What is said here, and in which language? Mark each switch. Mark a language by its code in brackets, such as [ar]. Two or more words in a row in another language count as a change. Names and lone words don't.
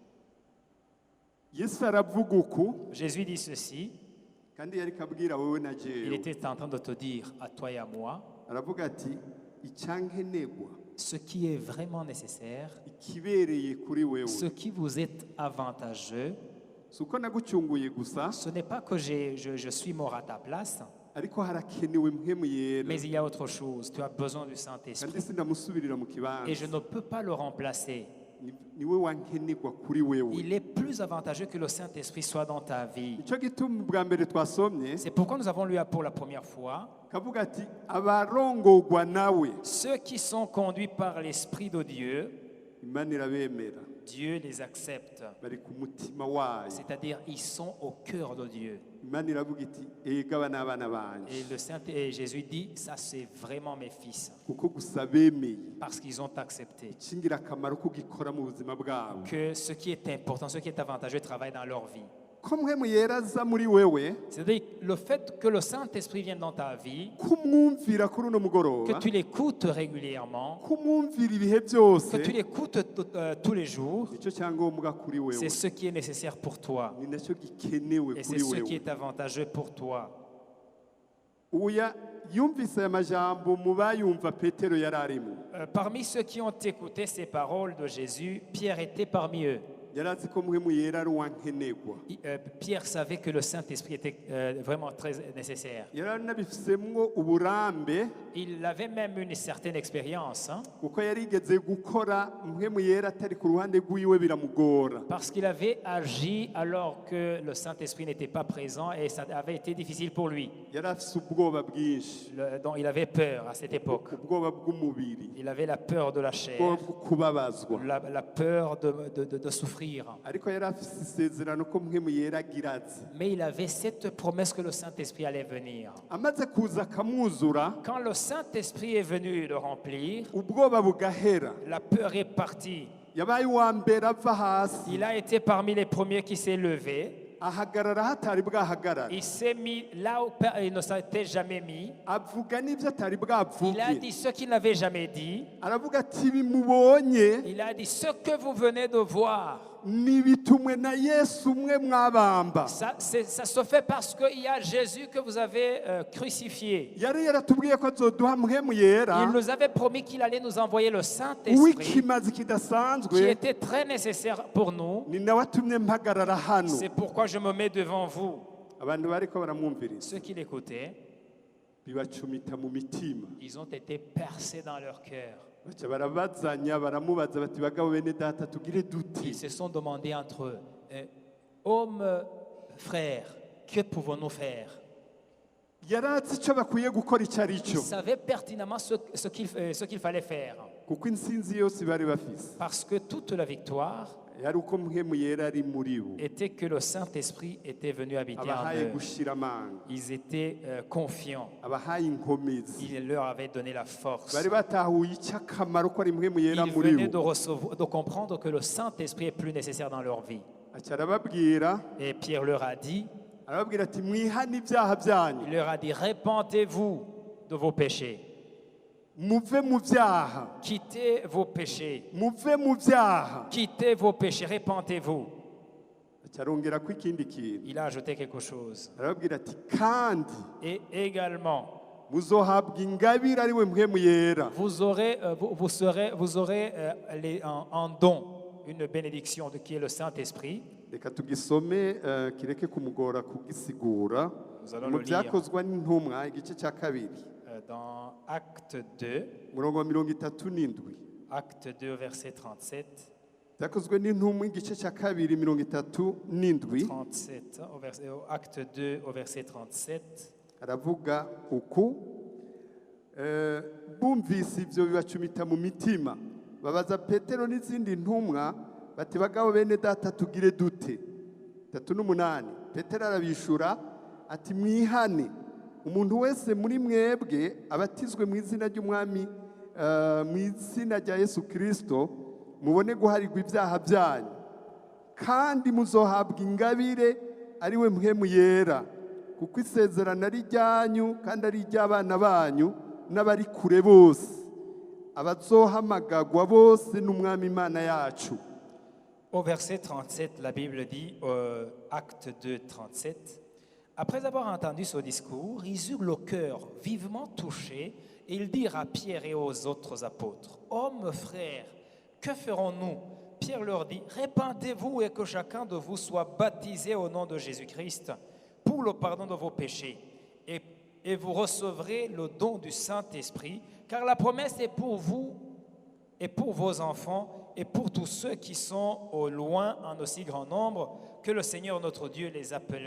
[rn] Yesu aravuga uku [fr] Jésus dit ceci, [rn] kandi yari kabwira wowe na [fr] il [rn] jewe. [fr] était en train de te dire à toi et à moi, [rn] Aravuga ati icyankenegwa [fr] ce qui est vraiment nécessaire, [rn] ikibereye kuri wewe. [fr] ce qui vous est avantageux, [rn] Suko nagucunguye gusa [fr] ce n'est pas que je suis mort à ta place, [rn] ariko harakenewe mpwemu yera. [fr] mais il y a autre chose. Tu as besoin du [rn] Kandi Saint-Esprit sindamusubirira mu kibanza. [fr] et je ne peux pas le remplacer. [rn] Niwe wankenegwa kuri wewe. [fr] Il est plus avantageux que le Saint-Esprit soit dans ta vie. [rn] Icyo gituma bwa mbere twasomye [fr] C'est pourquoi nous avons lu pour la première fois, [rn] kavuga ati abarongorwa nawe [fr] ceux qui sont conduits par l'Esprit de Dieu, [rn] Imana irabemera [fr] Dieu les accepte. [rn] bari ku mutima wayo. [fr] C'est-à-dire, ils sont au cœur de Dieu. [rn] Imana iravuga iti ega aba ni abana banje [fr] Et Jésus dit, ça c'est vraiment mes fils, [rn] kuko gusa bemeye [fr] parce qu'ils ont accepté [rn] ikingira akamaro kugikora mu buzima bwabo. [fr] que ce qui est important, ce qui est avantageux travaille dans leur vie. [rn] Ko mpwemu yera aza muri wewe [fr] C'est-à-dire, le fait que le Saint-Esprit vienne dans ta vie, [rn] kumwumvira kuri uno [fr] que [rn] mugoroba, [fr] tu l'écoutes régulièrement, [rn] kumwumvira ibihe byose, [fr] que tu l'écoutes tous les jours, [rn] nicyo cyangombwa kuri wewe, [fr] c'est ce qui est nécessaire pour toi. [rn] ni nacyo gikenewe [fr] Et c'est [rn] kuri [fr] ce qui [rn] wewe. [fr] est avantageux pour toi. [rn] Uya yumvise aya majambo mu bayumva Petero yari arimo. [fr] Parmi ceux qui ont écouté ces paroles de Jésus, Pierre était parmi eux. [rn] Yari azi ko mpwemu yera ari uwankenegwa. [fr] Pierre savait que le Saint-Esprit était vraiment très nécessaire. [rn] Yari anabifisemwo uburambe [fr] Il avait même une certaine expérience, hein, [rn] kuko yarigeze gukora mpwemu yera atari ku ruhande rw'iwe biramugora. [fr] parce qu'il avait agi alors que le Saint-Esprit n'était pas présent et ça avait été difficile pour lui. [rn] Yari afise ubwoba bwinshi, [fr] Donc il avait peur à cette époque. [rn] ubwoba bw'umubiri, [fr] Il avait la peur de la chair, [rn] ubwoba bwo kubabazwa. [fr] la peur de souffrir. [rn] Ariko yari afise isezerano ko mpwemu yera agira azi. [fr] Mais il avait cette promesse que le Saint-Esprit allait venir. [rn] Amaze kuza akamwuzura, [fr] Quand le Saint-Esprit est venu le remplir, [rn] ubwoba bugahera. [fr] la peur est partie. [rn] Yabaye uwa mbere ava hasi, [fr] Il a été parmi les premiers qui s'est levé. [rn] ahagarara hatari bwahagarara, [fr] Il s'est mis là où il ne s'était jamais mis. [rn] avuga n'ibyo atari [fr] Il a [rn] bwavuge. [fr] dit ce qu'il n'avait jamais dit. [rn] Aravuga ati bimubonye [fr] Il a dit ce que vous venez de voir. [rn] nibitumwe na Yesu umwe mwabamba. [fr] Ça se fait parce qu'il y a Jésus que vous avez crucifié. [rn] Yari yaratubwiye ko azoduha mpwemu yera [fr] Il nous avait promis qu'il allait nous envoyer le Saint-Esprit, [rn] uw'ikimazi [fr] qui [rn] kidasanzwe, [fr] était très nécessaire pour nous. [rn] ni nawe atumye mpagarara hano. [fr] C'est pourquoi je me mets devant vous. [rn] Abantu bariko baramwumviriza [fr] Ceux qui l'écoutaient, [rn] bibacumita mu mitima, [fr] ils ont été percés dans leur cœur. [rn] baca barabazanya baramubaza bati bagabo bene data tugire duti. [fr] Ils se sont demandé entre eux, hommes, frères, que pouvons-nous faire? [rn] Yari azi icyo bakwiye gukora icyo ari [fr] Ils [rn] cyo, [fr] savaient pertinemment ce qu'il fallait faire. [rn] kuko intsinzi yose bari bafise [fr] Parce que toute la victoire [rn] yari uko mpwemu yera ari muri bo [fr] était que le Saint-Esprit était venu habiter en [rn] abahaye [fr] eux. [rn] gushira amanga [fr] Ils étaient confiants. [rn] abahaye inkomezi [fr] Il leur avait donné la force. [rn] bari batahuye icy'akamaro ko ari mpwemu yera [fr] Ils [rn] muri [fr] venaient [rn] bo [fr] de comprendre que le Saint-Esprit est plus nécessaire dans leur vie. [rn] aca arababwira [fr] Et Pierre leur a dit, [rn] arababwira ati mwihane ibyaha byanyu [fr] il leur a dit, répentez-vous de vos péchés. [rn] muve mu byaha [fr] Quittez vos péchés. [rn] muve mu byaha [fr] Quittez vos péchés, répentez-vous. [rn] aca arongera ko ikindi kintu [fr] Il a ajouté quelque chose. [rn] arababwira ati kandi [fr] Et également, [rn] muzohabwa ingabire ari we mpwemu yera [fr] vous aurez en don une bénédiction de qui est le Saint-Esprit. [rn] reka tugisome kireke kumugora kugisigura [fr] Nous allons [rn] mu [fr] le lire. [rn] byakozwa n'intumwa igice cya kabiri [fr] Dans Acte 2, [rn] umurongo wa 37 [fr] Acte 2, verset 37, [rn] byakozwe n'intumwa igice cya kabiri 37 [fr] Acte 2 au verset 37. [rn] aravuga uku bumvise ibyo bibacumita mu mitima babaza petero n'izindi ntumwa bati bagabo bene data tugire dute 38 petero arabishura ati mwihane umuntu wese muri mwebwe abatizwe mu izina ry'umwami mu izina rya Yesu Kristo mubone guharirwa ibyaha byanyu kandi muzohabwa ingabire ari we mpwemu yera kuko isezerano ari ryanyu kandi ari iry'abana banyu n'abari kure bose abazohamagagwa bose n'umwami Imana yacu. [fr] Au verset 37, la Bible dit, Acte 2, 37, après avoir entendu ce discours, ils eurent le cœur vivement touché et ils dirent à Pierre et aux autres apôtres, « Hommes, frères, que ferons-nous » Pierre leur dit, « Répentez-vous et que chacun de vous soit baptisé au nom de Jésus-Christ pour le pardon de vos péchés et vous recevrez le don du Saint-Esprit, car la promesse est pour vous et pour vos enfants et pour tous ceux qui sont au loin en aussi grand nombre que le Seigneur notre Dieu les appellera.